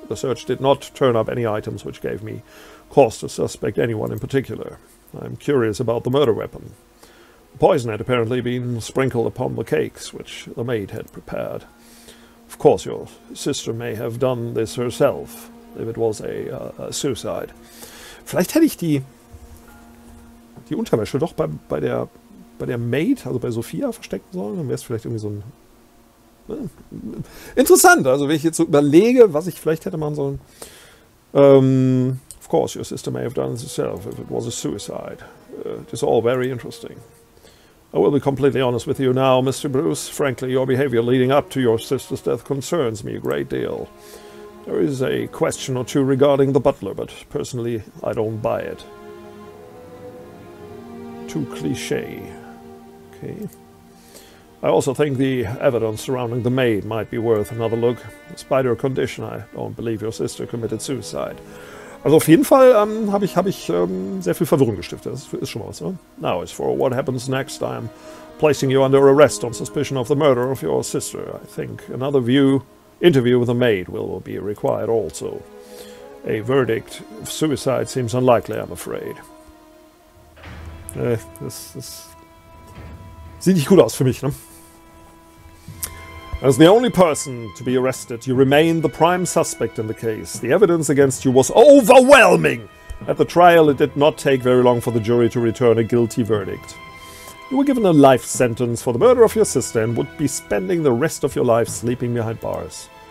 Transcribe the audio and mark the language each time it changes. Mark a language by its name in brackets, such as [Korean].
[English] The search did not turn up any items which gave me cause to suspect anyone in particular. I'm curious about the murder weapon. The poison had apparently been sprinkled upon the cakes which the maid had prepared. Of course, your sister may have done this herself, if it was a suicide. [German] Vielleicht hätte ich die Unterwäsche doch bei der Maid, also bei Sophia, verstecken sollen. Dann wäre es vielleicht irgendwie so ein... Interessant, also wenn ich jetzt so überlege, was ich vielleicht hätte machen sollen. [English] Of course, your sister may have done it herself if it was a suicide. It is all very interesting. I will be completely honest with you now, Mr. Bruce. Frankly, your behavior leading up to your sister's death concerns me a great deal. There is a question or two regarding the butler, but personally, I don't buy it. Too cliché. Okay. I also think the evidence surrounding the maid might be worth another look. Despite her condition, I don't believe your sister committed suicide. [German] Also auf jeden Fall habe ich sehr viel Verwirrung gestiftet. Das ist schon mal was, ne? [English] Now, as for what happens next, I am placing you under arrest on suspicion of the murder of your sister. I think another interview with the maid will be required also. A verdict of suicide seems unlikely, I'm afraid. [German] Das sieht nicht gut aus für mich, ne? [English] As the only person to be arrested, you remain the prime suspect in the case. The evidence against you was overwhelming. At the trial, it did not take very long for the jury to return a guilty verdict. You were given a life sentence for the murder of your sister and would be spending the rest of your life sleeping behind bars.